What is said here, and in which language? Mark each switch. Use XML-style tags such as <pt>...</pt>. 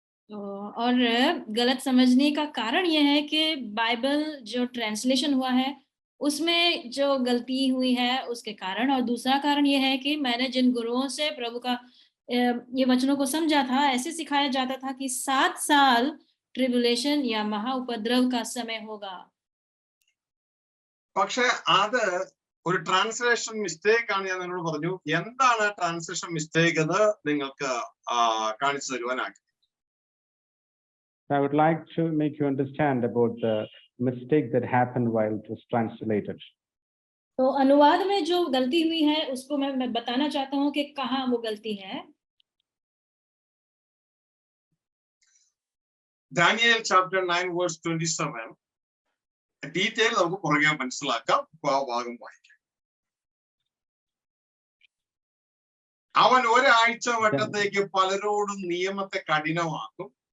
<hi>और गलत समझने का कारण यह है कि बाइबल जो ट्रांसलेशन हुआ है उसमें जो गलती हुई है उसके कारण, और दूसरा कारण यह है कि मैंने जिन गुरुओं से प्रभु का ये वचनों को समझा था, ऐसे सिखाया जाता था कि 7 साल ट्रिबुलेशन या महाउपद्रव का समय होगा.</hi> <ml>പക്ഷെ അത് ഒരു ട്രാൻസ്ലേഷൻ മിസ്റ്റേക്ക് ആണ്. ഞാൻ നിങ്ങളോട് പറഞ്ഞു എന്താണ് ട്രാൻസ്ലേഷൻ മിസ്റ്റേക്ക് എന്ന് നിങ്ങൾക്ക് കാണിച്ചു തരുവാനാക്കി.</ml> <en>I would like to make you understand about the mistake that happened while it was translated.</en> <hi>तो अनुवाद में जो गलती हुई है उसको मैं बताना चाहता हूँ कि कहाँ वो गलती है.</hi> <en>Daniel chapter 9 verse 27</en> <ml>ഡീറ്റെയിൽ നമുക്ക് പുറകെ മനസ്സിലാക്കാം. ഭാഗം വായിക്കാം. അവൻ ഒരാഴ്ച വട്ടത്തേക്ക് പലരോടും നിയമത്തെ കഠിനമാക്കും.</ml>